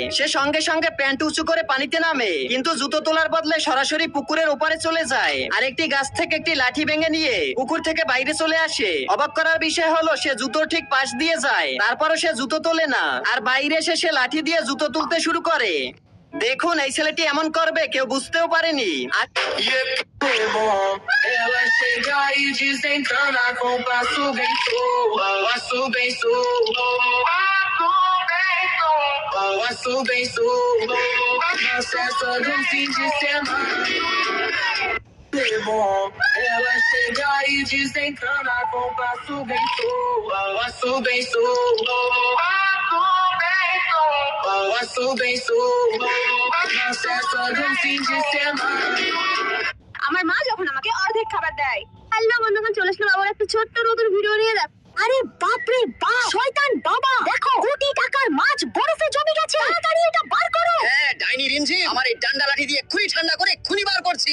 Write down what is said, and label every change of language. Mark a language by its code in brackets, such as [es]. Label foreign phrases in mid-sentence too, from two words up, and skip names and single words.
[bn] সে সঙ্গে সঙ্গে প্যান্ট উঁচু করে পানিতে নামে, কিন্তু জুতো তোলার বদলে সরাসরি পুকুরের ওপারে চলে যায় আর একটি গাছ থেকে একটি লাঠি ভেঙে নিয়ে পুকুর থেকে বাইরে চলে আসে। অবাক করার বিষয় হলো সে জুতোর ঠিক পাশ দিয়ে যায়, তারপরও সে জুতো তোলে না আর বাইরে এসে সে লাঠি দিয়ে জুতো তুলতে শুরু করে। দেখুন এই ছেলেটি এমন করবে কেউ বুঝতেও পারেনি। [pt] Ela chega e desencana com passo bem sua, passo bem sua, passo bem sua, na festa do fim de semana. Ela chega e desencana com passo bem sua, passo bem sua, passo bem sua, na festa do fim de semana. [bn] আমার মা যখন আমাকে অর্ধেক খাবার দেয়। হ্যালো বন্ধুগণ, চলে আসলাম আবার একটা ছোট্ট নতুন ভিডিও নিয়ে। আরে বাপ রে বাপ, শয়তান বাবা, দেখো কোটি টাকার মাছ বরফে জমে গেছে। তাড়াতাড়ি এটা বার করো। হ্যাঁ ডাইনি রিমঝিম, আমার এই ডান্ডা লাঠি দিয়ে এক্ষুনি ঠান্ডা করে এক্ষুনি বার করছি।